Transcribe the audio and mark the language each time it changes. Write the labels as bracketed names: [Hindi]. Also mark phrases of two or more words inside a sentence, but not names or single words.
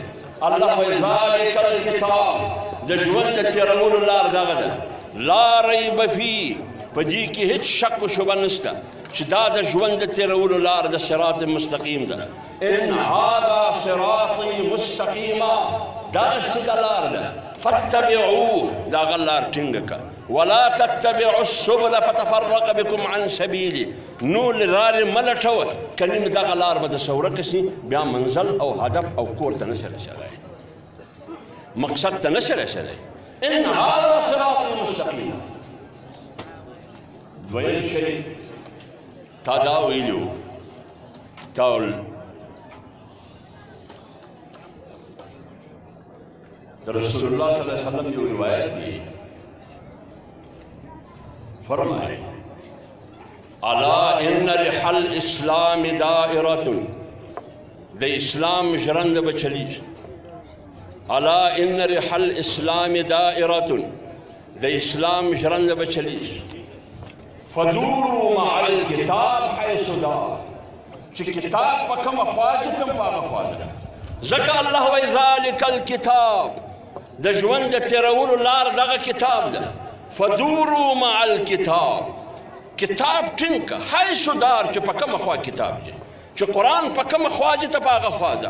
[Pashto] الله وایي [Arabic] ذالک الکتاب، [Pashto] د ژوند د تېرولو لار دغه ده، [Arabic] لا ریب فیه، [Pashto] په دې کې هیڅ شک و شبه نشته چې دا د ژوند د تېرولو لار د صراط مستقیم ده. [Arabic] ان هذا صراطی مستقیما، [Pashto] دا سیده لار ده، فاتبعوه، دا هغه لار ټینګه کړه، [Arabic] ولا تتبعوا السبل فتفرق بكم عن سبیله، [Pashto] نور لارې مه لټوه، که نیم دغه لار به د څه ورکه شي، بیا منزل او هدف او کور ته نشي رسېدی، مقصد ته نشي رسېدی. [Arabic] ان هذا صراطی مستقیم. [Pashto] دویم شی تا دا ویلو، تا د رسول الله صلی الله علیه وسلم یو روایت دی، فرمایي [Arabic] الا ان رحل الاسلام دائره، [Pashto] د اسلام ژرنده به چلیږي. [Arabic] الا ان رحل الاسلام دائره، [Pashto] د اسلام ژرنده به چلیږي. [Arabic] فدوروا مع الكتاب حيث دار، [Pashto] چې کتاب په کومه خوا چې تم په هغه خوا ده. ځکه الله وایي [Arabic] ذلک الکتاب، [Pashto] د ژوند د تېرولو لار دغه کتاب ده. [Arabic] فدوروا مع الکتاب، [Pashto] کتاب ټینګ که [Arabic] حیث دار [Pashto] چې په کومه خوا کتاب دی، چې قرآن په کومه خوا دی ته په هغه خوا ده.